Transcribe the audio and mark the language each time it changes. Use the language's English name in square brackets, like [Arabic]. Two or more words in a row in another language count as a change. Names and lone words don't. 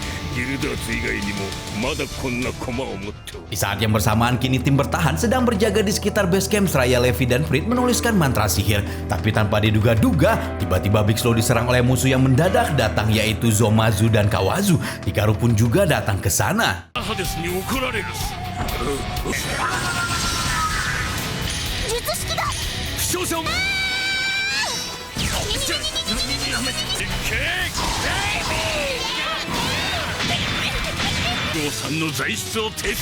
[Japanese] ギルダーツ以外にもまだこんな駒を持っておる。 [Indonesian] Di saat yang bersamaan kini tim bertahan sedang berjaga di sekitar [English] base camp [Indonesian] seraya Levi dan Frit menuliskan mantra sihir. Tapi tanpa diduga-duga, tiba-tiba Big Slow diserang oleh musuh yang mendadak datang yaitu Zomazu dan Kawazu. Hikaru pun juga datang ke sana. [Japanese] ハデスに怒られる。術式だ。負傷者を。やめてけ。ゴーさんの材質を鉄へ。